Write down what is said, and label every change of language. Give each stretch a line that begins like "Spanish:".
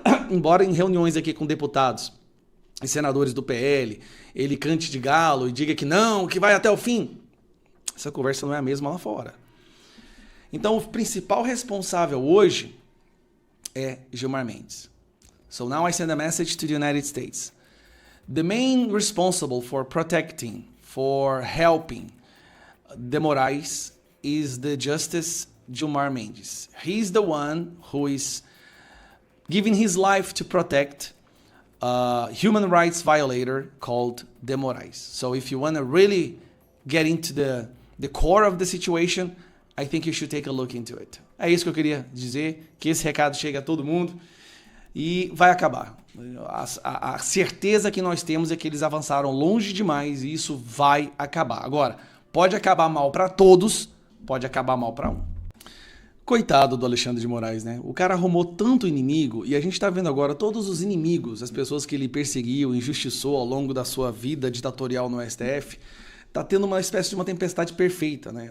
Portuguese: Embora em reuniões aqui com deputados e senadores do PL, ele cante de galo e diga que não, que vai até o fim. Essa conversa não é a mesma lá fora. Então, o principal responsável hoje é Gilmar Mendes.
English: So now I send a message to the United States. The main responsible for protecting, for helping the Moraes is the Justice Gilmar Mendes. He's the one who is giving his life to protect a human rights violator called de Moraes. So if you want to really get into the core of the situation, I think you should take a look into it.
Portuguese: É isso que eu queria dizer, que esse recado chegue a todo mundo e vai acabar. A certeza que nós temos é que eles avançaram longe demais e isso vai acabar. Agora, pode acabar mal para todos, pode acabar mal para um. Coitado do Alexandre de Moraes, né? O cara arrumou tanto inimigo e a gente tá vendo agora todos os inimigos, as pessoas que ele perseguiu, injustiçou ao longo da sua vida ditatorial no STF, tá tendo uma espécie de uma tempestade perfeita, né?